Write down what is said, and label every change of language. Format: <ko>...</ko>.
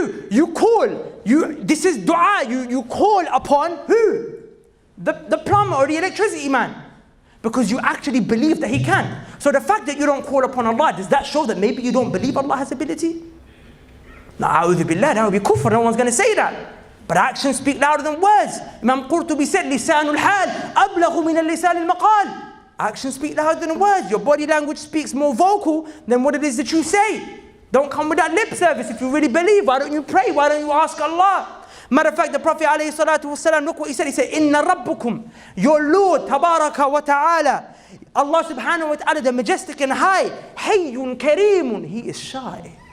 <en>You call. This is dua. You call upon who? The plumber or the electricity man. Because you actually believe that He can. So the fact that you don't call upon Allah, does that show that maybe you don't believe Allah has ability? Na'udhu billah, that would be kufr. No one's going to say that. But actions speak louder than words. Imam Qurtubi said,</en> <ar>لِسَانُ الْحَالِ أَبْلَغُ مِنَ اللِّسَانِ الْمَقَالِ.</ar> <en>Actions speak louder than words. Your body language speaks more vocal than what it is that you say. Don't come with that lip service. If you really believe, why don't you pray? Why don't you ask Allah? Matter of fact, the Prophet ﷺ, look what he said. He said, Inna Rabbukum, your Lord, Tabaraka wa Ta'ala, Allah subhanahu wa ta'ala, the majestic and high, Hayyun Kareemun, He is shy.</en>